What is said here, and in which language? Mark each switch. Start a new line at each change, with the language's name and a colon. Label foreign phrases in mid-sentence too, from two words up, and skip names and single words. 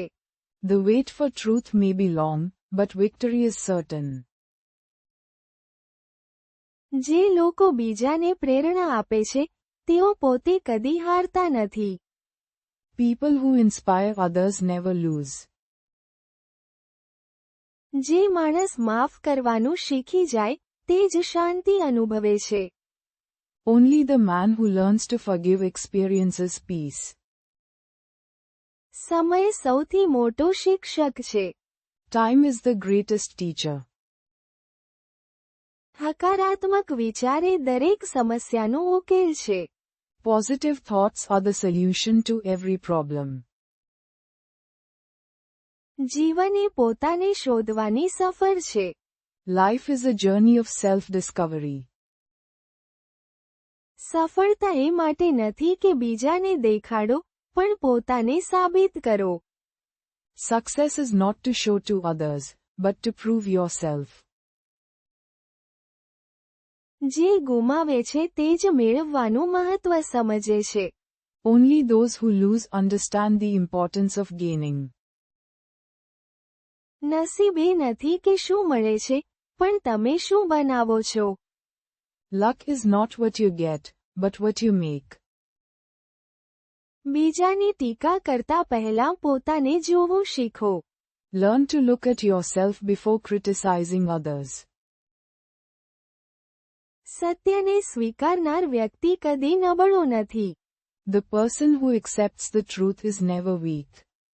English: The wait for truth may be long, but victory is certain.
Gujarati: જે લોકો બીજાને પ્રેરણા આપે છે, તેઓ પોતે કદી હારતા નથી.
English: People who inspire others never lose.
Gujarati: જે માણસ માફ કરવાનું શીખી જાય, તે જ શાંતિ અનુભવે છે.
English: Only the man who learns to forgive experiences peace.
Gujarati: સમય સૌથી મોટો શિક્ષક છે.
English: Time is the greatest teacher.
Gujarati: હકારાત્મક વિચાર એ દરેક સમસ્યાનો ઉકેલ છે.
English: Positive thoughts are the solution to every problem.
Gujarati: જીવન એ પોતાને શોધવાની સફર છે.
English: Life is a journey of self-discovery.
Gujarati: સફળતા એ માટે નથી કે બીજાને દેખાડો, પણ પોતાને સાબિત કરો.
English: Success is not to show to others, but to prove yourself.
Gujarati: જે ગુમાવે છે તે જ મેળવવાનું મહત્વ સમજે છે.
English: Only those who lose understand the importance of gaining.
Gujarati: નસીબ એ નથી કે શું મળે છે, પણ તમે શું બનાવો છો.
English: Luck is not what you get, but what you make.
Gujarati: બીજાની ટીકા કરતા પહેલા પોતાને જોવું શીખો.
English: Learn to look at yourself before criticizing others.
Gujarati: સત્યને સ્વીકારનાર વ્યક્તિ કદી નબળો નથી.
English: The person who accepts the truth is never weak.